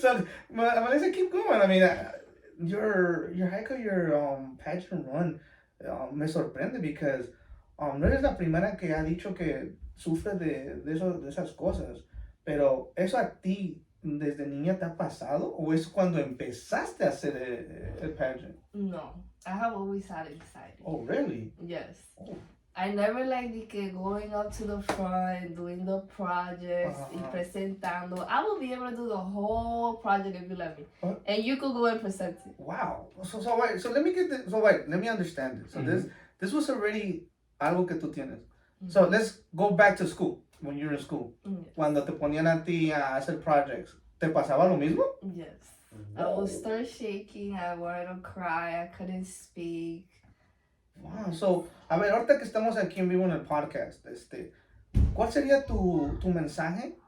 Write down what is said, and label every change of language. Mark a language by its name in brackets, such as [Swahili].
[English] So Melissa, keep going. I mean, your hike, your pageant run, [Spanish] me sorprende [English] because [Spanish] no eres la primera que ha dicho que sufre de esas cosas, pero eso a ti desde niña te ha pasado o es cuando empezaste a hacer el pageant? [English] No, I have always had anxiety. Oh, really? Yes. Oh. I never liked going up to the front, doing the projects, [Spanish] y presentando. [English] I will be able to do the whole project if you let me. And you could go and present it. Wow. So let me get this. Let me understand this. So this was already [Spanish] algo que tú tienes. [English] So let's go back to school. When you were in school. [Spanish] Cuando te ponían a ti a hacer projects, ¿te pasaba lo mismo? [English] Yes. I would start shaking. I wanted to cry. I couldn't speak. [Spanish] Wow, so, a ver, ahorita que estamos aquí en vivo en el podcast, ¿cuál sería tu mensaje?